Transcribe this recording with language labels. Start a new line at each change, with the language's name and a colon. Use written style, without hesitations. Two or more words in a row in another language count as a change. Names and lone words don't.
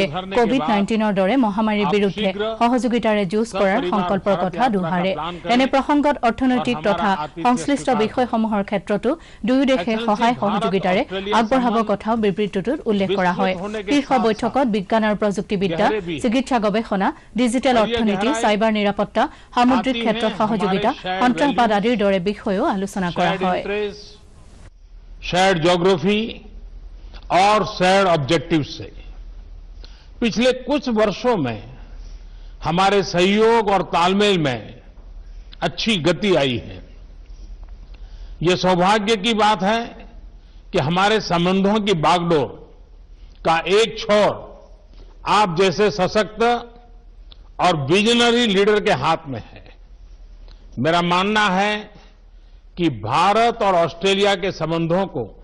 Assamese: কোভিড-19ৰ দৰে মহামাৰীৰ বিৰুদ্ধে সহযোগিতাৰে যুঁজ কৰাৰ সংকল্পৰ কথা দোহাৰে এনে প্ৰসংগত অৰ্থনৈতিক তথা সংশ্লিষ্ট বিষয়সমূহৰ ক্ষেত্ৰতো দুয়ো দেশে সহায় সহযোগিতাৰে আগবঢ়াব কথাও বিবৃতিটোত উল্লেখ কৰা হয় শীৰ্ষ বৈঠকত বিজ্ঞান আৰু প্ৰযুক্তিবিদ্যা চিকিৎসা গৱেষণা ডিজিটেল অৰ্থনীতি সাইবাৰ নিৰাপত্তা সামুদ্ৰিক ক্ষেত্ৰত সহযোগিতা সন্ত্ৰাসবাদ আদিৰ দৰে বিষয়ও আলোচনা কৰা হয়
English: shared geography
Hindi: और
English: shared objective
Hindi: से पिछले कुछ वर्षों में हमारे सहयोग और तालमेल में अच्छी गति आई है ये सौभाग्य की बात है कि हमारे संबंधों की बागडोर का एक छोर आप जैसे सशक्त और
English: visionary leader
Hindi: के हाथ में है मेरा मानना है कि भारत और ऑस्ट्रेलिया के संबंधों को